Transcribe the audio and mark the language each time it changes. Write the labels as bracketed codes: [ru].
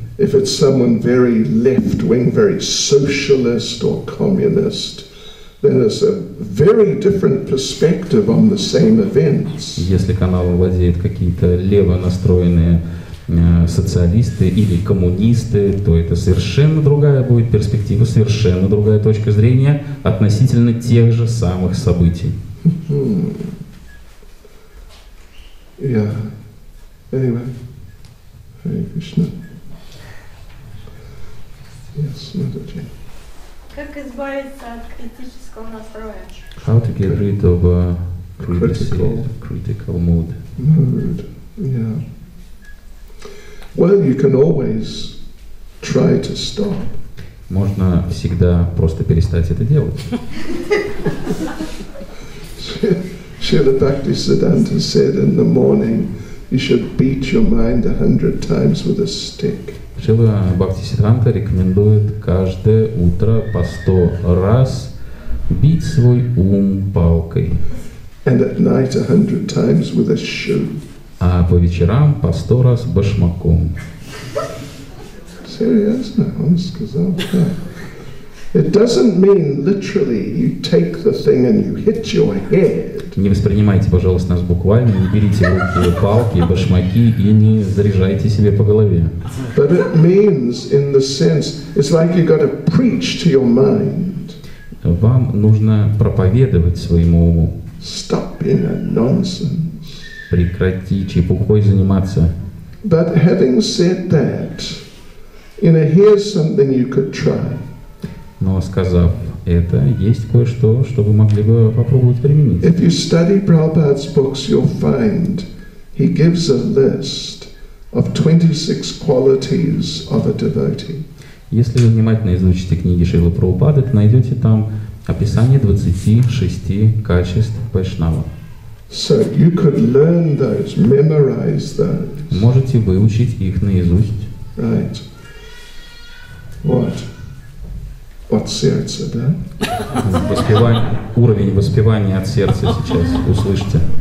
[en] If it's someone very left-wing, very socialist or communist, then it's a very different perspective on the same events. [ru] Если каналом владеют какие-то лево настроенные социалисты или коммунисты, то это совершенно другая будет перспектива, совершенно другая точка зрения относительно тех же самых событий. [en] Yeah. Anyway, Hare Krishna. Yes, Mataji. [ru] Как избавиться от критического настроя? [en] How to get rid of critical mood? Mood, yeah. Well, you can always try to stop. [ru] Можно всегда просто перестать это делать. [en] Srila Bhakti Siddhanta said in the morning, you should beat your mind 100 times with a stick. [ru] Шрила Бхактисиддханта рекомендует каждое утро по 100 раз бить свой ум палкой. [en] And at night 100 times with a shoe. [ru] А по вечерам по 100 раз башмаком. Серьезно, он сказал так. [en] It doesn't mean literally you take the thing and you hit your head. [ru] Не воспринимайте, пожалуйста, нас буквально, не берите в руки палки, башмаки и не заряжайте себе по голове. [en] But it means, in the sense, it's like you got to preach to your mind. [ru] Вам нужно проповедовать своему уму. [en] Stop being a nonsense. [ru] Прекрати чепухой заниматься. [en] But having said that, here's something you could try. [ru] Но сказав это, есть кое-что, что вы могли бы попробовать применить. [en] If you study Prabhupada's books, you'll find he gives a list of 26 qualities of a devotee. [ru] Если вы внимательно изучите книги Шрилы Прабхупады, то найдете там описание 26 качеств вайшнава. [en] So you could learn those, memorize those. [ru] Можете выучить их наизусть. [en] Right. What? [ru] От сердца, да? Уровень воспевания от сердца сейчас услышьте.